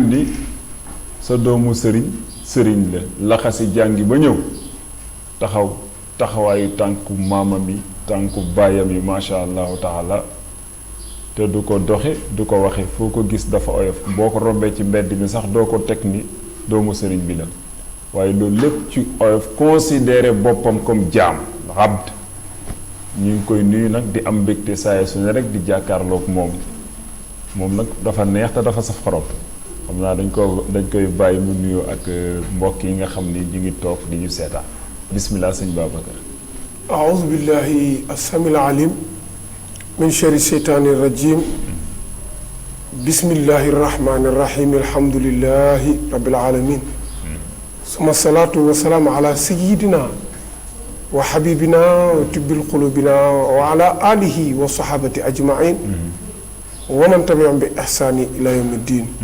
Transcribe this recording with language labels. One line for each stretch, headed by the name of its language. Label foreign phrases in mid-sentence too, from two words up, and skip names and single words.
Wolof: ni sa doomu sëriñ la laxasi jàngi ba ñëw taxaw taxawaayu tànku maamam yi tànku baayam yi
Arabic: ما شاء الله تعالى
Wolof: te du ko doxe du ko waxe foo ko gis dafa oyof boo ko rombee ci mbedd mi sax doo ko teg ni doomu sëriñ bi la waaye loolu lépp ci oyof considéré boppam comme jaam abd. ñu ngi koy nuyu nag di am mbégte saa su ne rek di jàkkaarloog moom nag dafa neex te dafa saf xorom xam naa dañ koy bàyyi mu nuyoo ak mbokk yi nga xam ni ñu ngi toog di ñu seetaan bismillah sëñ Babacar.
Arabic: أعوذ بالله السميع العليم من شر الشيطان الرجيم بسم الله الرحمن الرحيم الحمد لله رب العالمين ثم الصلاة والسلام على سيدنا وحبيبنا وطب قلوبنا وعلى آله وصحابة أجمعين ومن تبعهم بإحسان إلى يوم الدين.